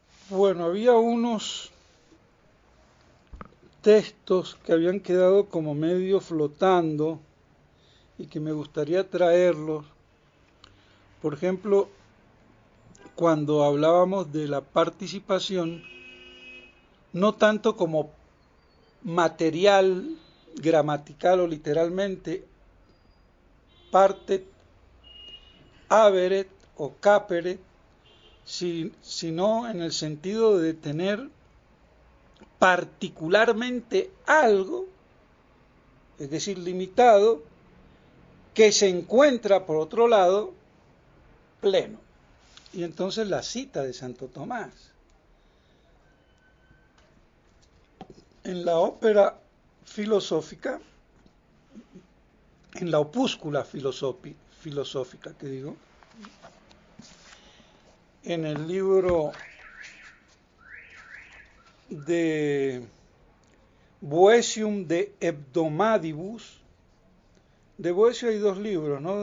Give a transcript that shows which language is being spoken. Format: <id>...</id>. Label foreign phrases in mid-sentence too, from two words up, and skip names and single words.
<es>Bueno, había unos textos que habían quedado como medio flotando y que me gustaría traerlos. Por ejemplo, cuando hablábamos de la participación, no tanto como material, gramatical o literalmente,</es> <la>partet, haberet o caperet,</la> <es>sino en el sentido de tener particularmente algo, es decir, limitado, que se encuentra, por otro lado, pleno. Y entonces la cita de Santo Tomás. En la ópera filosófica, en la opúscula filosófica, que digo, en el libro de Boetium de Hebdomadibus, de Boecio hay dos libros, ¿no?</es>